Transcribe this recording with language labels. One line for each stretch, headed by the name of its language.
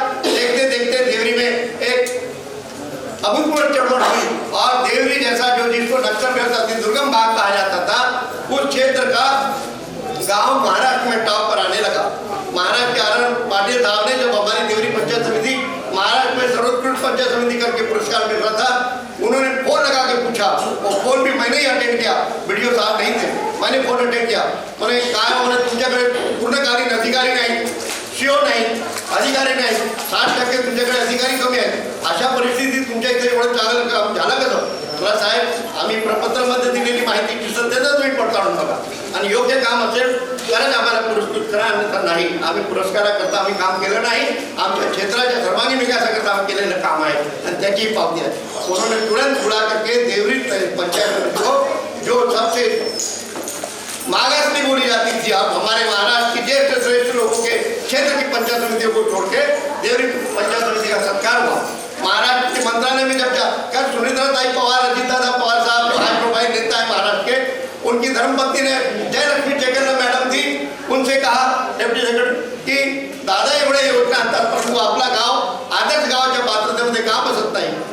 Hindi: देखते देखते देवरी में एक अभूतपूर्व चढ़वट हुई और देवरी जैसा जो जिसको नक्सलग्रस्त अति दुर्गम भाग कहा जाता था, उस क्षेत्र का गांव महाराष्ट्र में टॉप पर आने लगा। महाराष्ट्र के RR पाटिल साहब ने जब हमारी देवरी पंचायत समिति महाराष्ट्र में सर्वोत्कृष्ट पंचायत समिति करके पुरस्कार मिल रहा था, उन्होंने फोन लगा के पूछा, वो फोन भी मैंने ही अटेंड किया, वीडियो साहब नहीं थे, मैंने फोन अटेंड किया। मैंने कहा उन्होंने
Marathi: तुमच्याकडे पूर्णकालीन अधिकारी नाही, CO नाही, अधिकारी नाही, 60% तुमच्याकडे अधिकारी कमी आहेत, अशा परिस्थितीत तुमच्या इथे एवढं चांगलं काम झालं कसं? मला साहेब आम्ही प्रपत्रामध्ये दिलेली माहिती सध्याच तुम्ही पडताळून बघा आणि योग्य काम असेल तरच आम्हाला पुरस्कृत करा, अन्यथा नाही। आम्ही पुरस्काराकरता आम्ही काम केलं नाही, आमच्या क्षेत्राच्या सर्वांगीण विकासाकरता आम्ही केलेलं काम आहे आणि त्याची पावती आहे।
Hindi: उन्होंने तुरंत बुला करके देवरी पंचायत समिति को जो सबसे मागासनी बोली जाती थी, अब हमारे महाराष्ट्र की ज्येष्ठ श्रेष्ठ लोगों के क्षेत्र की पंचायत समितियों को छोड़ के देवरी पंचायत समिति का सत्कार हुआ। महाराष्ट्र के मंत्रालय में जब कल सुनीताताई पवार, अजितदादा पवार साहब जो हाई प्रोफाइल नेता है महाराष्ट्र के, उनकी धर्मपत्नी ने जयलक्ष्मी चेकन मैडम थी, उनसे कहा डेप्टी सेक्रेटरी की
Marathi: दादा एवढे योजना आणतात परंतु आपला गाव आदर्श गावाच्या पात्रतेमध्ये का बसत नाही?